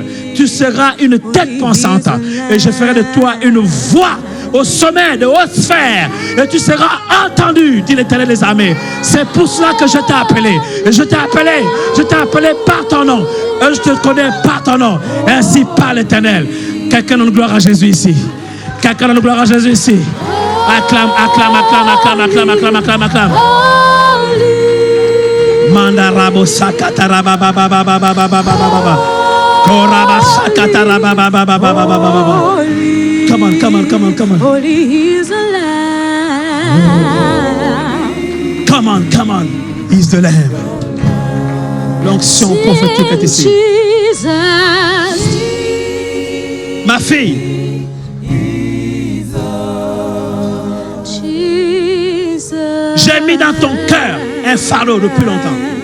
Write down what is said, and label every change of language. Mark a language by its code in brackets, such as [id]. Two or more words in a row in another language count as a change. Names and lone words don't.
[fr] Tu seras une tête pensante et je ferai de toi une voix au sommet de haute sphère et tu seras entendu, dit l'Éternel des armées. C'est pour cela que je t'ai appelé. Et je t'ai appelé par ton nom. Et je te connais par ton nom. Ainsi parle l'Éternel. Quelqu'un donne gloire à Jésus ici. Quelqu'un donne gloire à Jésus ici. Acclame, acclame, acclame, acclame, acclame, acclame, acclame, acclame. Mandarabo sakataraba baba baba baba baba. Koraba sakataraba baba baba baba. [en] Come on, come on, come on, come on. Holy is the Lamb. Come on, come on. He's the Lamb. [fr] L'onction prophétique est ici. Ma fille. J'ai mis dans ton cœur un fardeau depuis longtemps.